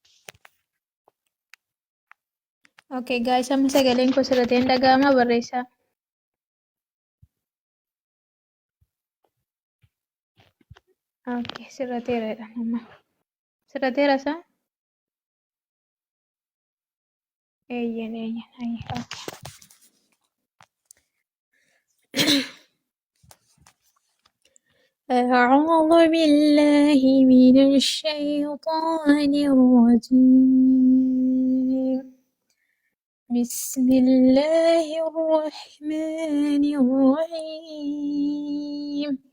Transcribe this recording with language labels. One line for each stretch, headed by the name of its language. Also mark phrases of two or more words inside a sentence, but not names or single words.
English: Okay guys,
Oromo: amma sagaleen koo sirriitti dhaga'ama barreessaa. Okay, sirrateera amma. Sirrateera isaa? Eeyyan. Okay.
Arabic: أعوذ بالله من الشيطان الرجيم. بسم الله الرحمن الرحيم.